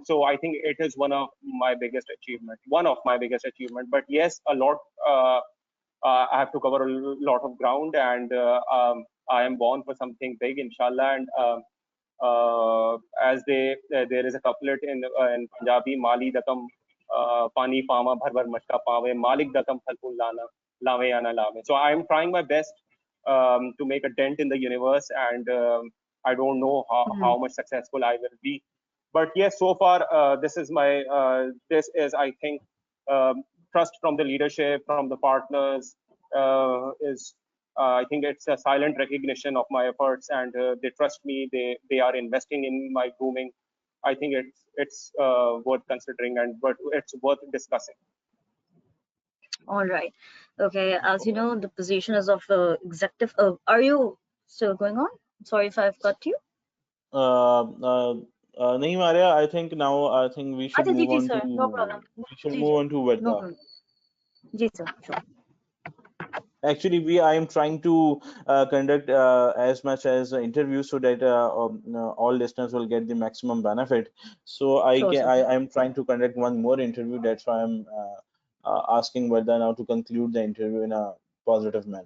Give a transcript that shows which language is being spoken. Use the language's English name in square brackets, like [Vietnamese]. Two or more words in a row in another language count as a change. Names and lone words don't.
[English] So I think it is one of my biggest achievement. But yes, a lot. I have to cover a lot of ground, and I am born for something big, inshallah. And as there is a couplet in Punjabi, [Punjabi] ਮਾਲੀ ਦਾ ਕੰਮ ਪਾਣੀ ਪਾਮਾ ਭਰ ਭਰ ਮਸ਼ਕਾਂ ਪਾਵੇ, ਮਾਲਕ ਦਾ ਕੰਮ ਫਲ ਫੁੱਲ ਲਾਣਾ, ਲਾਵੇ ਯਾ ਨਾ ਲਾਵੇ. [English] So I'm trying my best to make a dent in the universe, and I don't know how much successful I will be. But yes, so far this is, I think, trust from the leadership, from the partners, is I think it's a silent recognition of my efforts, and they trust me. They are investing in my grooming. I think it's worth considering, and but it's worth discussing. All right. Okay. As you know, the position is of executive. Are you still going on? Sorry if I've cut you. नहीं Maria, I think now I think we should [Hindi] अच्छा जी [English] move [Hindi] जी [English] on sir, no to problem. we should [Hindi] जी [English] move [Hindi] जी, [English] on to no Vedha. problem. जी sir, sure. Actually, I am trying to conduct as much as interviews so that all listeners will get the maximum benefit. So Sure, sir. I am trying to conduct one more interview. That's why I'm asking Vedha now to conclude the interview in a positive manner.